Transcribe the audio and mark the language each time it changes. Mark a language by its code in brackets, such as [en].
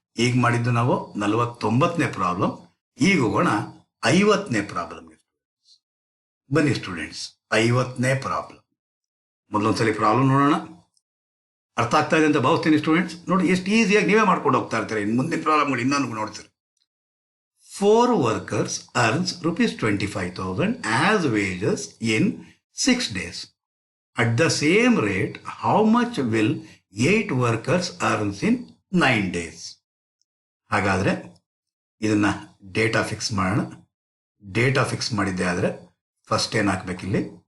[kn] ಈಗ ಮಾಡಿದ್ದು ನಾವು 49ನೇ ಪ್ರಾಬ್ಲಮ್. ಈಗ ಹೋಗೋಣ 50ನೇ ಪ್ರಾಬ್ಲಮ್. ಬನ್ನಿ ಸ್ಟೂಡೆಂಟ್ಸ್, 50ನೇ ಪ್ರಾಬ್ಲಮ್. ಮೊದಲೊಂದ್ಸಲಿ ಪ್ರಾಬ್ಲಮ್ ನೋಡೋಣ. ಅರ್ಥ ಆಗ್ತಾ ಇದೆ ಅಂತ ಭಾವಿಸ್ತೀನಿ ಸ್ಟೂಡೆಂಟ್ಸ್. ನೋಡಿ ಎಷ್ಟು ಈಸಿಯಾಗಿ ನೀವೇ ಮಾಡ್ಕೊಂಡು ಹೋಗ್ತಾ ಇರ್ತೀರಿ. ಮುಂದಿನ ಪ್ರಾಬ್ಲಮ್ಗಳು ಇನ್ನೊಂದು ನೋಡ್ತೀರಿ. [en] 4 workers earns rupees 25,000 as wages in 6 days. At the same rate, how much will 8 workers earns in 9 days? [kn] ಹಾಗಾದ್ರೆ ಇದನ್ನ ಡೇಟಾ ಫಿಕ್ಸ್ ಮಾಡೋಣ. ಡೇಟಾ ಫಿಕ್ಸ್ ಮಾಡಿದ್ದೆ ಆದ್ರೆ ಫಸ್ಟ್ ಏನ್ ಹಾಕ್ಬೇಕಿಲ್ಲಿ?